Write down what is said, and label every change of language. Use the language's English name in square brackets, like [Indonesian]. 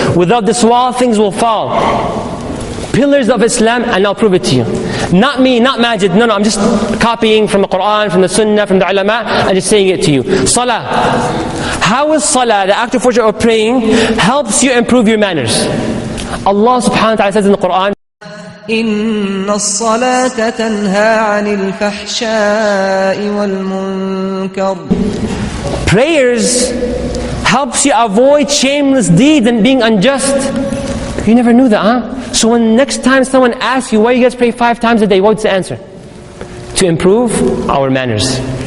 [English] Without this wall, things will fall. Pillars of Islam, and I'll prove it to you. Not me, not Majid. No, I'm just copying from the Quran, from the Sunnah, from the ulama, and just saying it to you. Salah. How is salah, the act of worship or praying, helps you improve your manners? Allah subhanahu wa ta'ala says in the Quran, [Arabic] إن الصلاة تنهى عن الفحشاء والمنكر. [English] Prayers helps you avoid shameless deeds and being unjust. You never knew that, huh? So when next time someone asks you, why you guys pray 5 times a day, what's the answer? To improve our manners.